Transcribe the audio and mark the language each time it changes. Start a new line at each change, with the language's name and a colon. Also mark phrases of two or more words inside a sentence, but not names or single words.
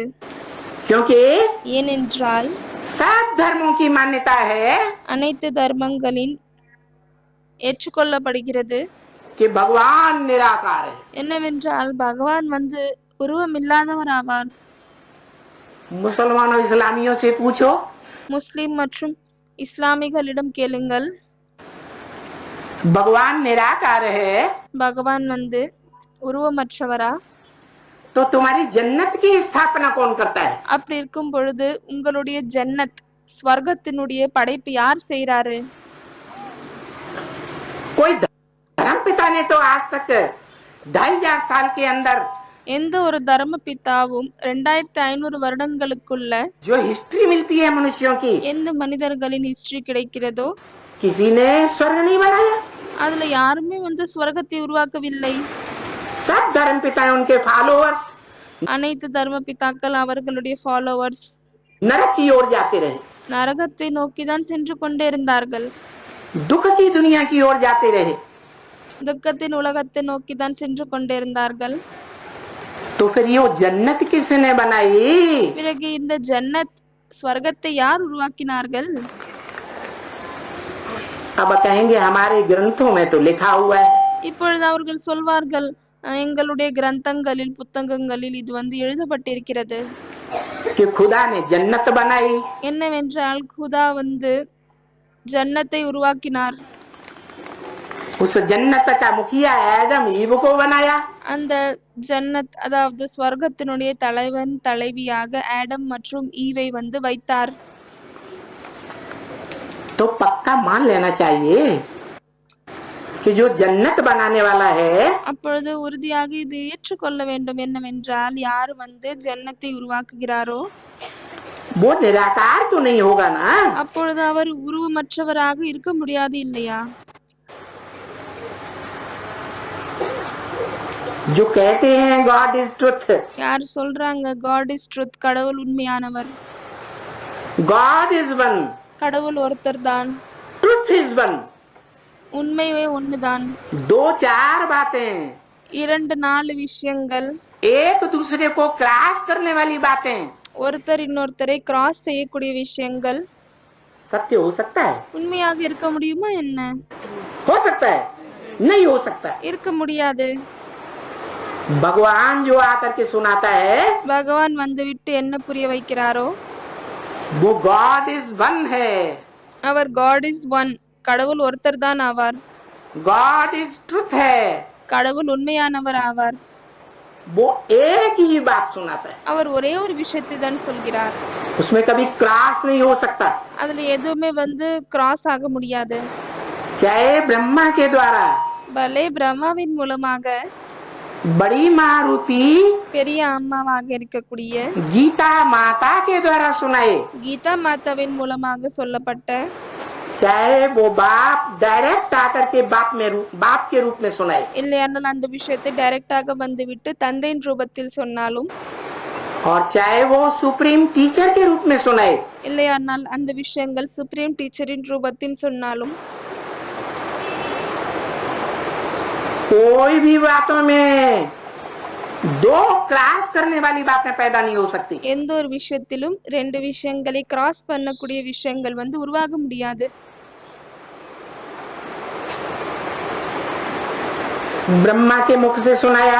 Hindi: क्योंकि
Tamil: ஏனென்றால்
Hindi: सब धर्मों की मान्यता है
Tamil: அனைத்து தர்மங்களின் ஏற்றுக்கொள்ளப்படுகிறது
Hindi: कि भगवान निराकार है.
Tamil: என்னவென்றால் பகவான் உருவமில்லாதவர் ஆவார்.
Hindi: मुसलमानों इस्लामियों से पूछो,
Tamil: முஸ்லிம் மற்றும் இஸ்லாமிகளிடம் கேளுங்கள்,
Hindi: भगवान निराकार है
Tamil: பகவான் உருவமற்றவரா?
Hindi: तो तुम्हारी जन्नत की स्थापना कौन करता है?
Tamil: அப்படி இருக்கும் பொழுது உங்களுடைய ஜன்னத் ஸ்வர்க்கத்தினுடைய படைப்பு யார் செய்றாரு?
Hindi: कोई धर्म पिता ने तो आज तक 2500 साल के अंदर
Tamil: எந்த ஒரு தர்ம பிதாவும் 2500 வருடங்களுக்குள்ள
Hindi: जो हिस्ट्री मिलती है मनुष्यों की,
Tamil: எந்த மனிதர்களின் ஹிஸ்டரி கிடைக்கிறதோ
Hindi: किसी ने स्वर्ग नहीं बनाया.
Tamil: அதுல யாருமே ஸ்வர்க்கத்தை உருவாக்கவில்லை.
Hindi: सब धर्म पिता उनके फॉलोअर्स
Tamil: அனைத்து தர்ம பிதாக்கள் அவர்களுடைய ஃபாலோவர்ஸ்
Hindi: नरक की ओर जाते रहे,
Tamil: நரகத்தை நோக்கிதான் சென்று கொண்டே இருந்தார்கள்,
Hindi: दुख की दुनिया की ओर जाते रहे.
Tamil: துக்கத்தின் உலகத்தை நோக்கிதான் சென்று கொண்டே இருந்தார்கள்.
Hindi: तो फिर ये जन्नत किसने बनाई?
Tamil: பிறகு இந்த ஜன்னத் ஸ்வர்க்கத்தை யார் உருவாக்கினார்கள்?
Hindi: अब कहेंगे हमारे ग्रंथों में तो लिखा हुआ है.
Tamil: இப்பொழுது அவர்கள் சொல்வார்கள், எங்களுடைய கிரந்தங்களில் புத்தகங்களில் இது எழுதப்பட்டிருக்கிறது.
Hindi: कि खुदा ने जन्नत बनाई.
Tamil: என்னவென்றால் खुदा ஜன்னத்தை உருவாக்கினார்.
Hindi: उस जन्नत का मुखिया आदम ईव को बनाया.
Tamil: அந்த ஜன்னத் அதாவது ஸ்வர்க்கத்தினுடைய தலைவன் தலைவியாக ஆடம் மற்றும் ஈவை வைத்தார்.
Hindi: तो पक्का मान लेना चाहिए कि जो जन्नत बनाने वाला है
Tamil: அப்பொழுது உறுதியாக இது ஏற்றுக்கொள்ள வேண்டும். என்னவென்றால் யார் ஜன்னத்தை உருவாக்குகிறாரோ
Hindi: वो निराकार तो नहीं होगा ना.
Tamil: அப்பொழுது அவர் உருவமற்றவராக இருக்க முடியாது இல்லையா?
Hindi: जो कहते हैं
English: God is truth,
Tamil: யார் சொல்றாங்க
English: God is truth,
Tamil: கடவுள் உண்மையானவர்,
English: God is one,
Tamil: கடவுள் ஒருத்தர் தான்,
English: Truth is one.
Tamil: உண்மையே ஒண்ணுதான்.
Hindi: 2-4 बातें,
Tamil: 2-4 விஷயங்கள்,
Hindi: एक दूसरे को क्रॉस करने वाली बातें
Tamil: ஒருத்தர் இன்னொருத்தரை கிராஸ் செய்யக்கூடிய விஷயங்கள்
Hindi: सत्य हो सकता है?
Tamil: உண்மையாக இருக்க முடியுமா? என்ன
Hindi: हो सकता है? नहीं हो सकता.
Tamil: இருக்க முடியாது.
Hindi: भगवान जो आकर के सुनाता है
Tamil: பகவான் விட்டு என்ன புரிய வைக்கிறாரோ
Hindi: वो
English: God is one
Hindi: है,
Tamil: அவர்
English: God is one,
Tamil: கடவுள் ஒருத்தர் தான் ஆவார்,
English: God is truth
Hindi: है,
Tamil: கடவுள் உண்மையானவர் ஆவார்.
Hindi: वो एक ही बात सुनाता है,
Tamil: அவர் ஒரே ஒரு விஷயத்தை தான் சொல்கிறார்.
Hindi: उसमें कभी क्रॉस नहीं हो सकता.
Tamil: அதுல எதுவுமே கிராஸ் ஆக முடியாது.
Hindi: चाहे ब्रह्मा के द्वारा
Tamil: பலே பிரம்மாவின் மூலமாக
Hindi: बड़ी माँ रूपी
Tamil: பெரிய அம்மாவாக இருக்கக்கூடிய
Hindi: गीता माता के द्वारा सुनाए,
Tamil: கீதா மாதாவின் மூலமாக சொல்லப்பட்ட,
Hindi: चाहे वो बाप डायरेक्ट आकर के बाप के रूप में सुनाए,
Tamil: இல்லையானால் அந்த விஷயத்தை டைரக்டாக விட்டு தந்தையின் ரூபத்தில் சொன்னாலும்,
Hindi: और चाहे वो
English: supreme teacher
Hindi: के रूप में सुनाए,
Tamil: இல்லையானால் அந்த விஷயங்கள் சுப்ரீம் டீச்சரின் ரூபத்தில் சொன்னாலும்,
Hindi: कोई भी बातों में 2 क्रॉस करने वाली बातें पैदा नहीं हो सकती.
Tamil: எந்த ஒரு விஷயத்திலும் 2 விஷயங்களை கிராஸ் பண்ணக்கூடிய விஷயங்கள் உருவாக முடியாது.
Hindi: ब्रह्मा के मुख से सुनाया,